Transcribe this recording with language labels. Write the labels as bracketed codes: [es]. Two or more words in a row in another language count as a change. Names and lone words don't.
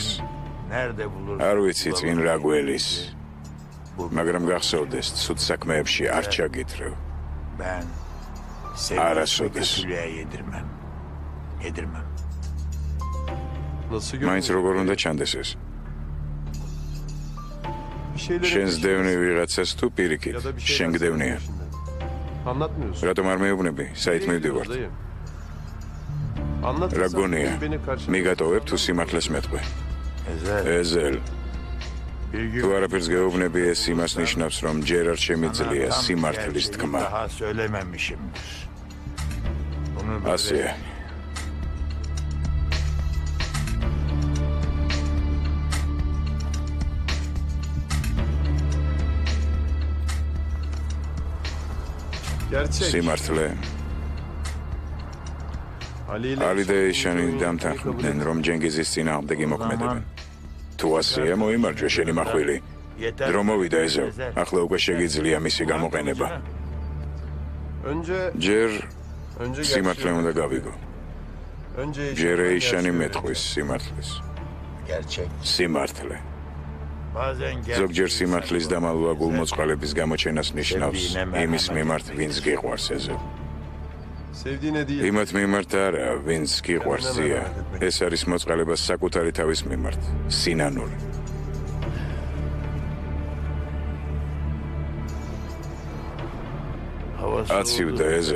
[ka] არ ვიცი წინ რა გველის, მაგრამ გახსოვდეს, ცუდ საქმეებში არ ჩაგითრევ. არასოდეს. [tr] Nasıl [ka] მაინც როგორ უნდა ჩანდეს ეს? [tr] Bir şeyleri [ka] შენს დევნი ვიღაცას თუ პირიქით, [tr] ya da bir [ka] შენ [tr] şeyler [ka] გდევნია. [tr] peşinden. Anlatmıyorsun. [ka] რატომ არ მეუბნები, საით მივდივართ? [tr] Dayı. Anlat. [ka] რა გონია? [tr] Beni karşı. [ka] მიგატოვებ თუ სიმართლეს მეტყვი? ეზელ. თუ არაფერს გეუბნები, ეს იმას ნიშნავს, რომ ჯერ არ შემიძლია სიმართლის თქმა. ასეა. [tr] Gerçek. [ka] სიმართლე. [tr] Ali ile [ka] ალი და ეშანი დამთანხმდნენ, რომ ჯენგიზის წინააღმდეგ იმოქმედებენ. თუ ასეა, მოიმარჯვე შენი მახვილი. დრო მოვიდა ეზელ, ახლა უკვე შეგიძლია მისი გამოყენება. [tr] Önce [ka] ჯერ [tr] önce [ka] სიმართლე უნდა გავიგო. [tr] Önce [ka] ჯერ ეშანი მეტყვის სიმართლეს. სიმართლე. ზოგჯერ სიმართლის დამალვა გულმოწყალების გამოჩენას ნიშნავს იმის მიმართ, ვინც გიყვარს ეზელ. [tr] sevdiğine değil. [ka] იმათ მიმართ არა, ვინც გიყვარს ზია. ეს არის მოწყალება საკუთარი თავის მიმართ, სინანული. აცივდა ეზელ.